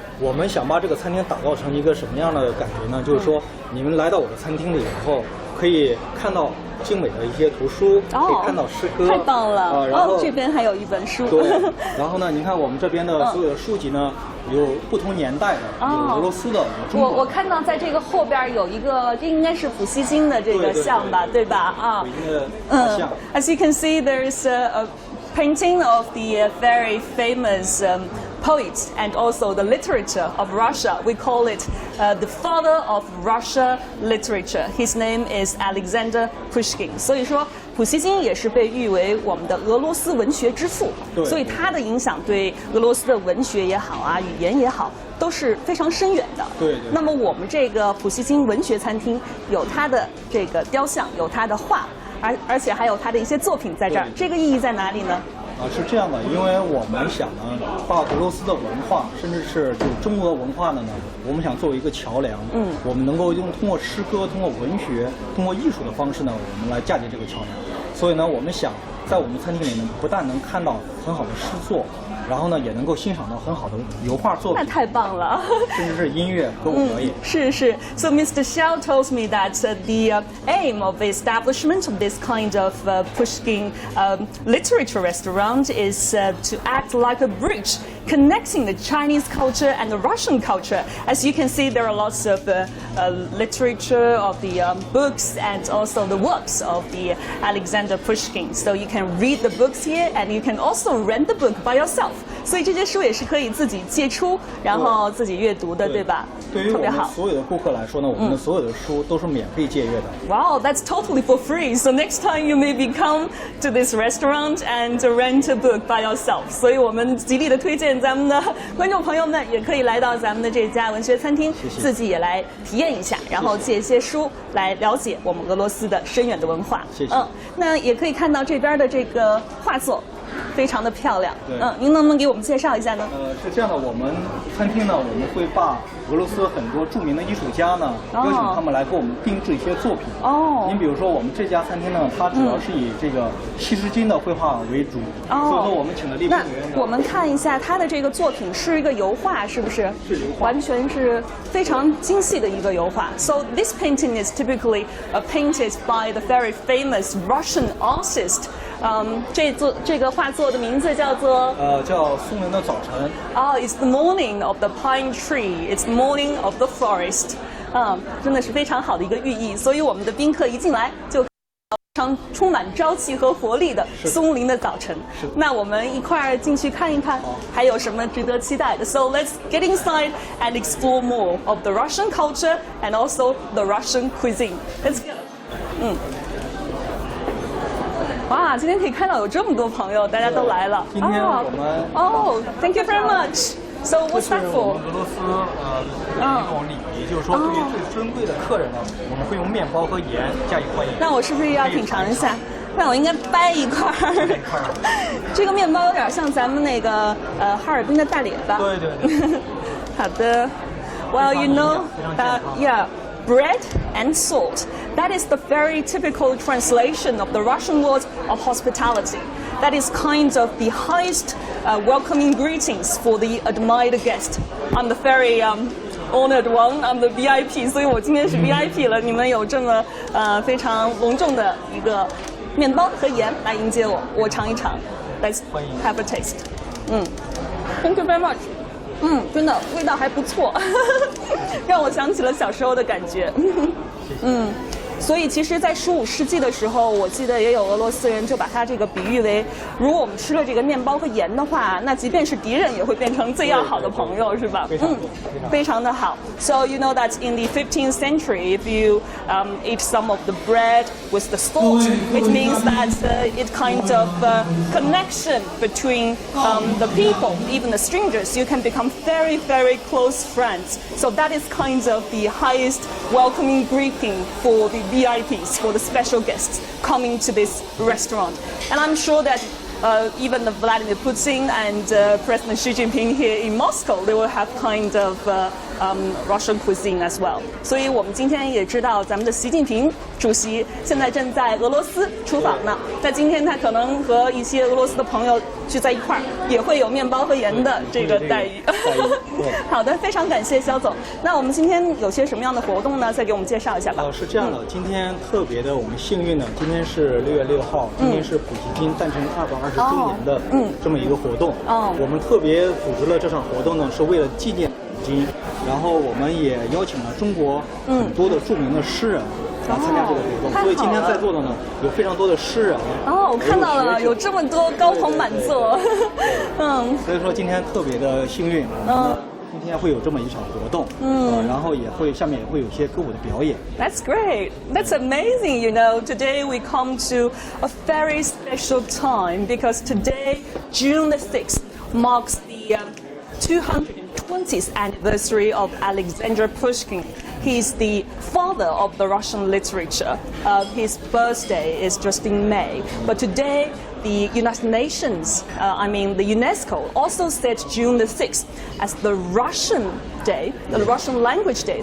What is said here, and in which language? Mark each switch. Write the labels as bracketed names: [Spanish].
[Chinese] 我们想把这个餐厅打造成一个什么样的感觉呢？就是说，你们来到我的餐厅里以后，可以看到精美的一些图书，可以看到诗歌，太棒了！然后这边还有一本书。对，然后呢，您看我们这边的所有的书籍呢，有不同年代的，有俄罗斯的，有中国的。我看到在这个后边有一个，这应该是普希金的这个像吧，对吧？啊，普希金的像。 [English] As you can see, there's a painting of the very famous poet and also the literature of Russia. We call it the father of Russia literature. His name is Alexander Pushkin. [Chinese] 所以说，普希金也是被誉为我们的俄罗斯文学之父。所以他的影响对俄罗斯的文学也好啊，语言也好，都是非常深远的。对。那么我们这个普希金文学餐厅有他的这个雕像，有他的画，而且还有他的一些作品在这儿。这个意义在哪里呢？是这样的，因为我们想呢，把俄罗斯的文化，甚至是就中国文化的呢，我们想作为一个桥梁，我们能够通过诗歌、通过文学、通过艺术的方式呢，我们来嫁接这个桥梁。所以呢，我们想在我们餐厅里呢，不但能看到很好的诗作，然后呢，也能够欣赏到很好的油画作品。那太棒了！甚至是音乐歌舞表演。是。 [English] So Mr. Xiao tells me that the aim of the establishment of this kind of Pushkin literature restaurant is to act like a bridge connecting the Chinese culture and the Russian culture. As you can see, there are lots of literature of the books and also the works of the Alexander Pushkin. So you can read the books here, and you can also rent the book by yourself. [Chinese] 所以这些书也是可以自己借出，然后自己阅读的，对吧？对于我们所有的顾客来说呢，我们的所有的书都是免费借阅的。 [English] Wow, that's totally for free. So next time you maybe come to this restaurant and rent a book by yourself. [Chinese] 所以我们极力的推荐咱们的观众朋友们也可以来到咱们的这家文学餐厅，自己也来体验一下，然后借一些书来了解我们俄罗斯的深远的文化。谢谢。那也可以看到这边的这个画作。非常的漂亮，您能不能给我们介绍一下呢？是这样的，我们餐厅呢，我们会把俄罗斯很多著名的艺术家呢，邀请他们来给我们定制一些作品。您比如说我们这家餐厅呢，它主要是以这个希什金的绘画为主，所以说我们请的立碑学院。那我们看一下他的这个作品是一个油画，是不是？是油画，完全是非常精细的一个油画。 [English] So this painting is typically painted by the very famous Russian artist. [Chinese] 这个画作的名字叫做叫松林的早晨。 [English] It's the morning of the pine tree. It's the morning of the forest. [Chinese] 真的是非常好的一个寓意。所以我们的宾客一进来就非常充满朝气和活力的松林的早晨。那我们一块儿进去看一看，还有什么值得期待的 [English] ？So let's get inside and explore more of the Russian culture and also the Russian cuisine. Let's go. [Chinese] 哇，今天可以看到有这么多朋友，大家都来了。今天我们 [English] thank you very much. So what's that for? [Chinese] 俄罗斯一种礼仪，就是说对于最尊贵的客人呢，我们会用面包和盐加以欢迎。那我是不是要品尝一下？那我应该掰一块儿。这个面包有点像咱们那个哈尔滨的大列巴。对对。好的。 [English] Well, you know, yeah. Bread and salt. That is the very typical translation of the Russian word of hospitality. That is kind of the highest welcoming greetings for the admired guest. I'm the very honored one. I'm the VIP. [Chinese] 所以我今天是 VIP 了。你们有这么非常隆重的一个面包和盐来迎接我，我尝一尝。 [English] Let's have a taste. Thank you very much. [Chinese] 真的味道还不错，让我想起了小时候的感觉。所以其实，在15世纪的时候，我记得也有俄罗斯人就把它这个比喻为，如果我们吃了这个面包和盐的话，那即便是敌人也会变成最要好的朋友，是吧？非常的好。 [English] So you know that in the 15th century, if you eat some of the bread with the salt, it means that it kind of connection between the people, even the strangers. You can become very, very close friends. So that is kind of the highest welcoming greeting for the VIPs, for the special guests coming to this restaurant. And I'm sure that even Vladimir Putin and President Xi Jinping here in Moscow, they will have kind of Russian cuisine as well. [Chinese] 所以我们今天也知道，咱们的习近平主席现在正在俄罗斯出访呢。在今天，他可能和一些俄罗斯的朋友聚在一块儿，也会有面包和盐的这个待遇。好的，非常感谢肖总。那我们今天有些什么样的活动呢？再给我们介绍一下吧。是这样的，今天特别的，我们幸运呢，今天是6月6号，今天是普希金诞辰220周年的这么一个活动。我们特别组织了这场活动呢，是为了纪念普京。然后我们也邀请了中国很多的著名的诗人来参加这个活动，所以今天在座的呢有非常多的诗人。我看到了，有这么多高朋满座。所以说今天特别的幸运。今天会有这么一场活动，然后也会下面也会有一些歌舞的表演。 [English] That's great. That's amazing. You know, today we come to a very special time because today, June the 6th, marks the 220th anniversary of Alexander Pushkin. He's the father of the Russian literature. His birthday is just in May, but today the United Nations, the UNESCO, also set June the 6th as the Russian Day, the Russian Language Day.